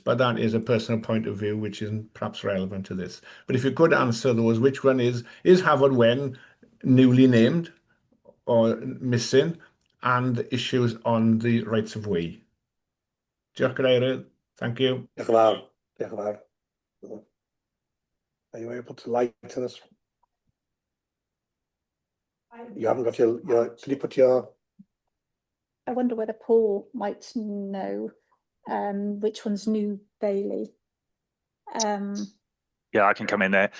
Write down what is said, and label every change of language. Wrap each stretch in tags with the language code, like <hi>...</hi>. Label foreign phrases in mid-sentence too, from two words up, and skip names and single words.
<en>But that is a personal point of view which isn't perhaps relevant to this. But if you could answer those, which one is Hafod Wen newly named or missing, and issues on the rights of way?</en> <cy>Diolch, Cadeirydd.</cy> <en>Thank you.</en> <cy>Diolch yn fawr. Diolch yn fawr.</cy> <en>Are you able to lighten this? You haven't got your can you put your... I wonder whether Paul might know which one's New Bailey. Yeah, I can come in there.</en>